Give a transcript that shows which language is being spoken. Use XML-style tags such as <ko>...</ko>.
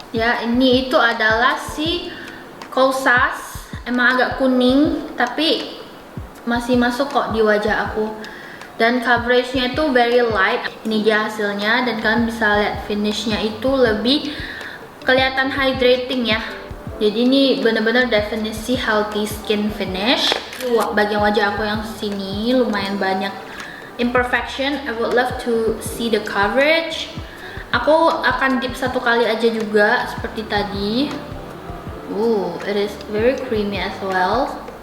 <id>Ya, ini itu adalah si Kosas. Emang agak kuning, tapi masih masuk kok di wajah aku. Dan coveragenya itu</id> <en>very light.</en> <id>Ini dia hasilnya, dan kalian bisa lihat finishnya itu lebih kelihatan hydrating ya. Jadi ini bener-bener definisi healthy skin finish. Bagian wajah aku yang sini lumayan banyak imperfection.</id> <en>I would love to see the coverage.</en> <id>Aku akan dip satu kali aja juga seperti tadi.</id> <en>It is very creamy as well.</en>